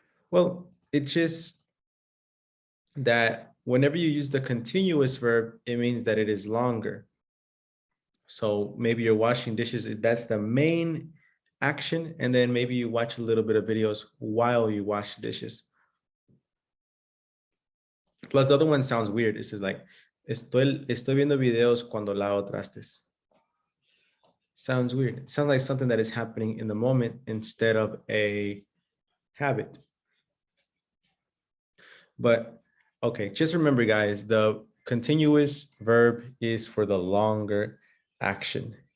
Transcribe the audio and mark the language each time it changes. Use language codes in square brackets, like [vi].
[en] Well, it's just that whenever you use the continuous verb, it means that it is longer. So maybe you're washing dishes, that's the main action, and then maybe you watch a little bit of videos while you wash the dishes. Plus the other one sounds weird. It's just like, [es] estoy viendo videos cuando lavo trastes. [en] Sounds weird. It sounds like something that is happening in the moment instead of a habit. But okay, just remember guys, the continuous verb is for the longer action.